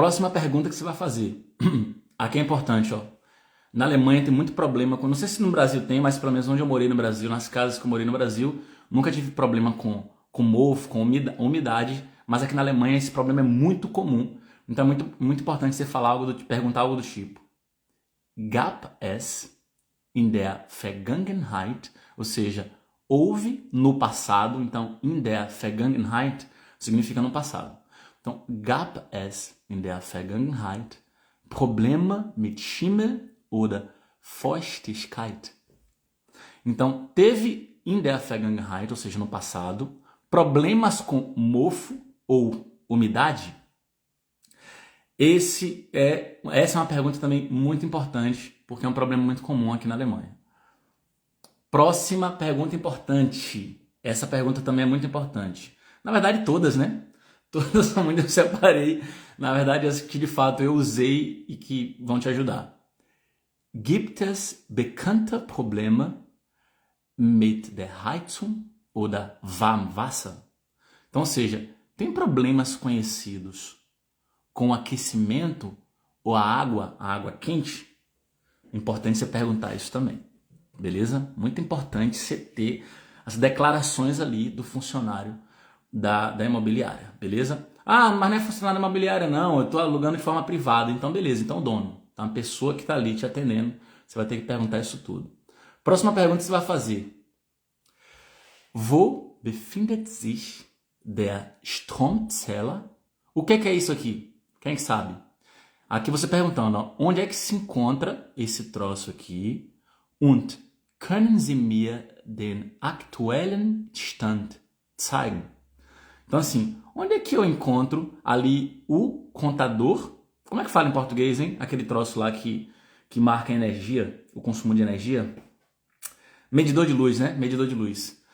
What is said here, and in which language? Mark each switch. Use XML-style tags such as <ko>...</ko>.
<pt>Próxima pergunta que você vai fazer. Aqui é importante, ó. Na Alemanha tem muito problema, não sei se no Brasil tem, mas pelo menos onde eu morei no Brasil, nas casas que eu morei no Brasil, nunca tive problema com mofo, com umidade, mas aqui na Alemanha esse problema é muito comum. Então é muito importante você perguntar algo do tipo:</pt> <de>Gab es in der Vergangenheit,</de> <pt>ou seja, houve no passado, então</pt> <de>in der Vergangenheit</de> <pt>significa no passado.</pt> <de>Então, gab es in der Vergangenheit Probleme mit Schimmel oder Feuchtigkeit?</de> <pt>Então, teve</pt> <de>in der Vergangenheit,</de> <pt>ou seja, no passado, problemas com mofo ou umidade? Essa é uma pergunta também muito importante, porque é um problema muito comum aqui na Alemanha. Próxima pergunta importante. Essa pergunta também é muito importante. Na verdade, todas, né? Todas são muito, eu separei. Na verdade, as que de fato eu usei e que vão te ajudar.</pt> <de>Gibt es bekannte Probleme mit der Heizung oder Warmwasser?</de> <pt>Então, ou seja, tem problemas conhecidos com o aquecimento ou a água quente? Importante você perguntar isso também. Beleza? Muito importante você ter as declarações ali do funcionário da imobiliária, beleza? Ah, mas não é funcionário da imobiliária não, eu estou alugando de forma privada, então beleza, então o dono, tá? Uma pessoa que está ali te atendendo, você vai ter que perguntar isso tudo. Próxima pergunta que você vai fazer.</pt> <de>Wo befindet sich der Stromzähler?</de> <pt>O que é isso aqui? Quem sabe? Aqui você perguntando, ó, onde é que se encontra esse troço aqui?</pt> <de>Und können Sie mir den aktuellen Stand zeigen?</de> <pt>Então assim, onde é que eu encontro ali o contador? Como é que fala em português, hein? Aquele troço lá que marca a energia, o consumo de energia. Medidor de luz, né? Medidor de luz.</pt>